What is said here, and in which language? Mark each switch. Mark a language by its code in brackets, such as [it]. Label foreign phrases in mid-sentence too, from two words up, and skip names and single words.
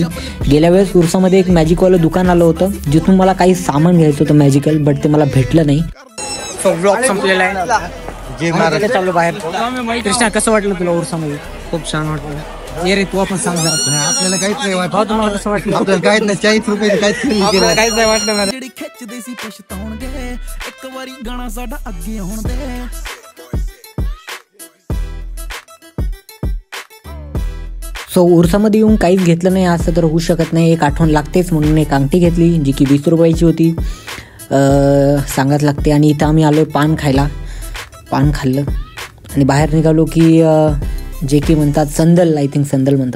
[mr] गेल्या वेळेस उर्सामध्ये एक मॅजिकवालं दुकान आलं होतं जिथून मला काही सामान घ्यायचं होतं मॅजिकल, बट ते मला भेटलं नाही. ब्लॉग संपलेला आहे, चालू बाहेर. कृष्णा कसं वाटलं तुला उर्सामध्ये? खूप छान वाटलं. ये रे तू आपण सांग जरा. आपल्याला काहीच नाही वाटलं. तुम्हाला कसं वाटलं? आपल्याला काहीच नाही, 40 रुपये काहीच आपल्याला काहीच नाही वाटलं. [pa] ਜਿਹੜੀ ਖਿੱਚਦੇ ਸੀ ਪਛਤਾਉਣਗੇ ਇੱਕ ਵਾਰੀ ਗਾਣਾ ਸਾਡਾ ਅੱਗੇ ਆਉਣ ਦੇ. [mr] सो उर्सामध्ये येऊन काहीच घेतलं नाही असं तर होऊ शकत नाही. एक आठवण लागतेच म्हणून एक अंगठी घेतली जी की 20 रुपयाची होती, सांगत लागते. आणि इथं आम्ही आलो पान खायला. पान खाल्लं आणि बाहेर निघालो की जे की म्हणतात संदल, [en] I think [mr] संदल म्हणतात.